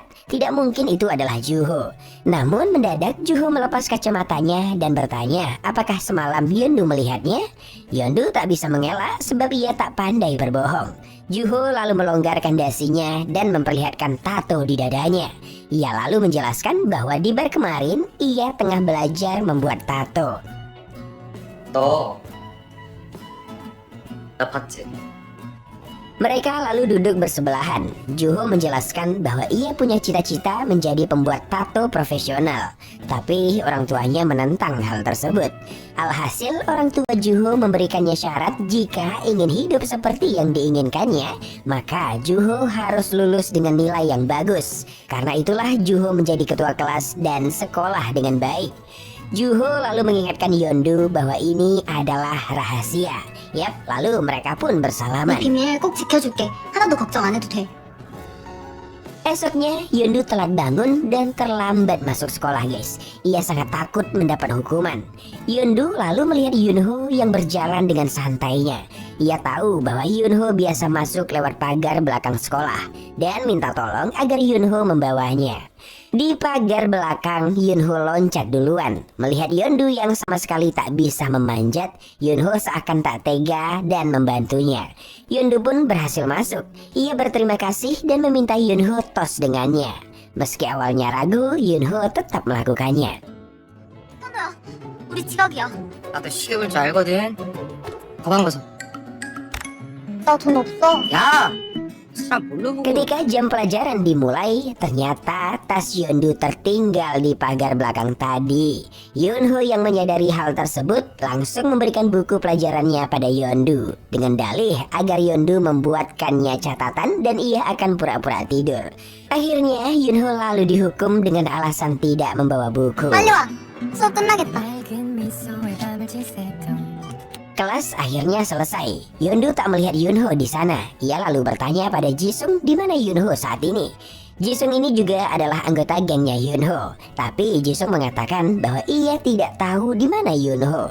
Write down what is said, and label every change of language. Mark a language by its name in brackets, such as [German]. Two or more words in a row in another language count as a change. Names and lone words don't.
[Indonesian] Tidak mungkin itu adalah Juho. Namun mendadak Juho melepas kacamatanya dan bertanya apakah semalam Yeondu melihatnya. Yeondu tak bisa mengelak sebab ia tak pandai berbohong. Juho lalu melonggarkan dasinya dan memperlihatkan tato di dadanya. Ia lalu menjelaskan bahwa di bar kemarin ia tengah belajar membuat tato. [Korean] 너, 나 봤지? [Indonesian] Mereka lalu duduk bersebelahan. Juho menjelaskan bahwa ia punya cita-cita menjadi pembuat tato profesional. Tapi orang tuanya menentang hal tersebut. Alhasil orang tua Juho memberikannya syarat jika ingin hidup seperti yang diinginkannya, maka Juho harus lulus dengan nilai yang bagus. Karena itulah Juho menjadi ketua kelas dan sekolah dengan baik. Juho lalu mengingatkan Yeondu bahwa ini adalah rahasia. Yap, lalu mereka pun [Korean] 이 [Indonesian] bersalaman. [Korean] 비밀 꼭 지켜줄게. 하나도 걱정 안 해도 돼. [Indonesian] Esoknya, Yeondu telat bangun dan terlambat masuk sekolah, guys. Ia sangat takut mendapat hukuman. Yeondu lalu melihat Yunho yang berjalan dengan santainya. Ia tahu bahwa Yunho biasa masuk lewat pagar belakang sekolah dan minta tolong agar Yunho membawanya. Di pagar belakang, Yunho loncat duluan. Melihat Yeondu yang sama sekali tak bisa memanjat, Yunho seakan tak tega dan membantunya. Yeondu pun berhasil masuk. Ia berterima kasih dan meminta Yunho tos dengannya. Meski awalnya ragu, Yunho tetap melakukannya. [Korean] 현우야, 우리 지각이야. 나도 시계 볼 줄 알거든. 가방 벗어. 나 돈 없어. 야, 사람 뭘로 보고? [Indonesian] Ketika jam pelajaran dimulai, ternyata tas Yeondu tertinggal di pagar belakang tadi. Yunho yang menyadari hal tersebut langsung memberikan buku pelajarannya pada Yeondu dengan dalih agar Yeondu membuatkannya catatan dan ia akan pura-pura tidur. Akhirnya Yunho lalu dihukum dengan alasan tidak membawa buku. [Korean] 빨리 와. 수업 끝나겠다. [Indonesian] Kelas akhirnya selesai. Yeondu tak melihat Yunho di sana. Ia lalu bertanya pada Jisung di mana Yunho saat ini. Jisung ini juga adalah anggota gengnya Yunho, tapi Jisung mengatakan bahwa ia tidak tahu di mana Yunho.